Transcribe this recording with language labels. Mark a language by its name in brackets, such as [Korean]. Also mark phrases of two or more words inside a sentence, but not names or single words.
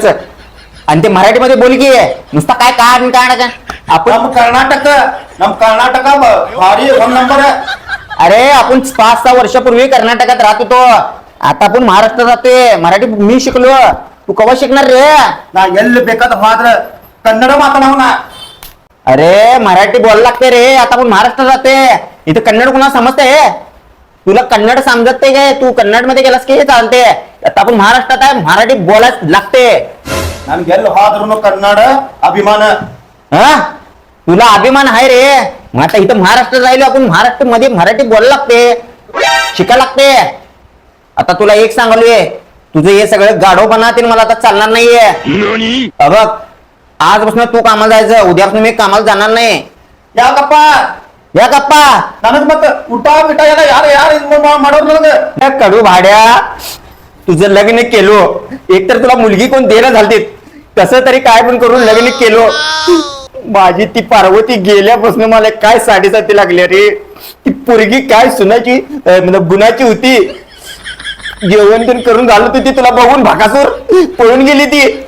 [Marathi] आणि ते मराठीमध्ये बोल की नुसता काय काय आपण कर्नाटक भारी नंबर. अरे आपण 5-6 वर्षापूर्वी कर्नाटकात राहत होतो, आता आपण महाराष्ट्रात राहतोय. मराठी मी शिकलो, तू कवा शिकणार रे? [Kannada] ನಾ ಎಲ್ಲಿ ಬೇಕಾದ ಹೋದ್ರ ಕನ್ನಡ ಮಾತನಾಡೋಣ. [Marathi] अरे मराठी बोलायला लागते रे, आता आपण महाराष्ट्रात राहते. इथं कन्नड कुणा समजते? तुला कन्नड समजत नाही काय? तू कन्नड मध्ये गेलास की हे चालते. आता आपण महाराष्ट्रात आहे, मराठी बोलायच लागते. [Kannada] ನನ್ಗೆ ಎಲ್ಲಿ ಹೋದ್ರೂ ಕನ್ನಡ ಅಭಿಮಾನ. [Marathi] हा तुला अभिमान आहे रे. मग आता इथं महाराष्ट्रात राहिलो आपण, महाराष्ट्र मध्ये मराठी बोलायला लागते, शिकायला लागते. आता तुला एक सांगलोय, तुझं हे सगळं गाढवपणा ते मला आता चालणार नाहीये. बघ आजपासून तू कामाला जायचं, उद्यापासून मी कामाला जाणार नाही. या गप्पा या गप्पा [Kannada] ನನಗ್ ಮತ್ತೆ ಊಟ ಬಿಟ ಎಲ್ಲ ಯಾರು ಮಾಡೋರು ನನಗೆ. [Marathi] कडू भाड्या, तुझं लग्न केलो, एकतर तुला मुलगी कोण देणं झालती, कसं तरी काय पण करून लग्न केलो. माझी ती पार्वती गेल्यापासून मला काय साडेसाती लागली रे. ती पोरगी काय सुनाची म्हणजे गुणाची होती. जेवण पण करून झालं होती, ती तुला बघून भाकासूर पळून गेली ती.